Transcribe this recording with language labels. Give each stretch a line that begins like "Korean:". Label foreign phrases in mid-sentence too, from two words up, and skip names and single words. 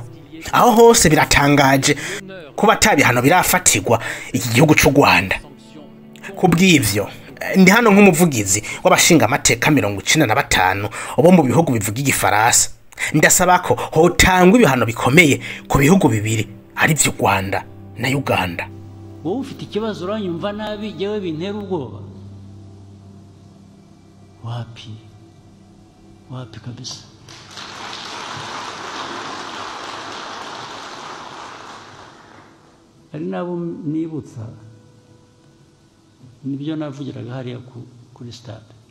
Rundi: Aho hose biratangaje kuba tabihano birafatirwa iki gihugu c'u Rwanda. Kubw'ivyo ndi hano nk'umuvugizi w'abashinga amateka 95 obo mu bihugu bivuga igifaransa. Ndasaba ko hotangwa ibihano bikomeye ku bihugu bibiri ari vy'u Rwanda na Uganda. Wowe ufite ikibazo uranyumva nabi jewe bintera ubwoba. Wapi kabisa. Ari nabo nibutsa nibyo navugiraga hariya kuri stade.